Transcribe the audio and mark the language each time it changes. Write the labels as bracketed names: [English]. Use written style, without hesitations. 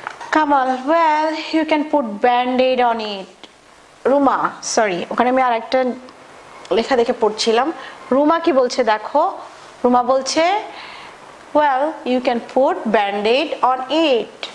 [English] Kamal, well, you can put band-aid on it. [Bangla] Ruma, sorry, ওখানে আমি আরেকটা লেখা দেখে পড়ছিলাম। রুমা কি বলছে দেখো, রুমা বলছে [English] well, you can put band-aid on it.